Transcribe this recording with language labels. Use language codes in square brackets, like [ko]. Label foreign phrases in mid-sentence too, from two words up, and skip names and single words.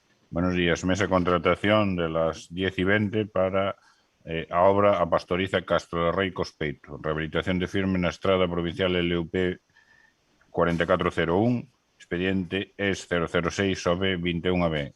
[es] Buenos días. Mesa de contratación de las 10:20 [gl] para a obra [es] a Pastoriza Castro de Rei Cospeito. [gl] Rehabilitación de firme na estrada provincial LUP 4401, expediente ES 006 21AB.